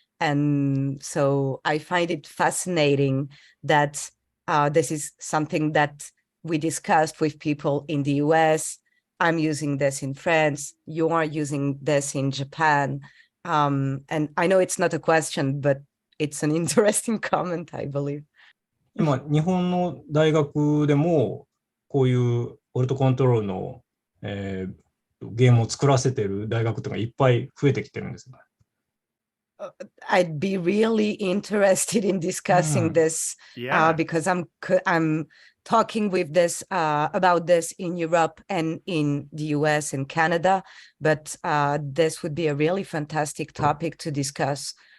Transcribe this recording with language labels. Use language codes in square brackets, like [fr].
[en] And so I find it fascinating that this is something that we discussed with people in the US. I'm using this in France. You are using this in Japan. And I know it's not a question, but it's an interesting comment, I believe. [ja] 今、日本の大学でも、こういうオルトコントロールの、ゲームを作らせてる大学とかいっぱい増えてきてるんです。 [en] I'd be really interested in discussing this because I'm talking with this about this in Europe and in the US and Canada, but this would be a really fantastic topic to discuss.